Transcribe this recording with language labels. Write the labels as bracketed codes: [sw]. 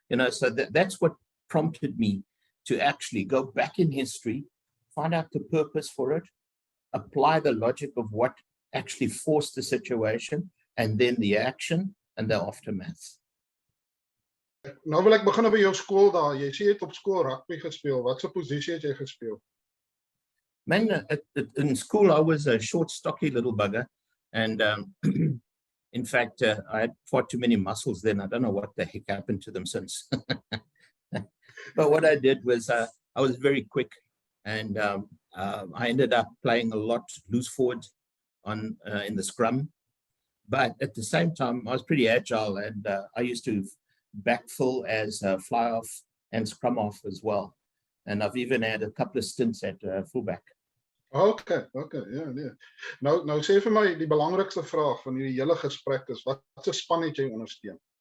[en] So that's what prompted me to actually go back in history, find out the purpose for it, apply the logic of what actually forced the situation, and then the action and the aftermath. [af] Nou wil ek begin by jou skool daar. Jy sê jy het op skool rugby gespeel. Wat se posisie het jy gespeel? [en] Man, in school, I was a short, stocky little bugger. And in fact, I had far too many muscles then. I don't know what the heck happened to them since. But what I did was I was very quick. And I ended up playing a lot loose forward in the scrum. But at the same time, I was pretty agile. And I used to backfill as fly off and scrum off as well. And I've even had a couple of stints at fullback. [af] Okay, ja, nee. Nou sê vir my, die belangrikste vraag van hierdie hele gesprek is, wat se span het jy ondersteun?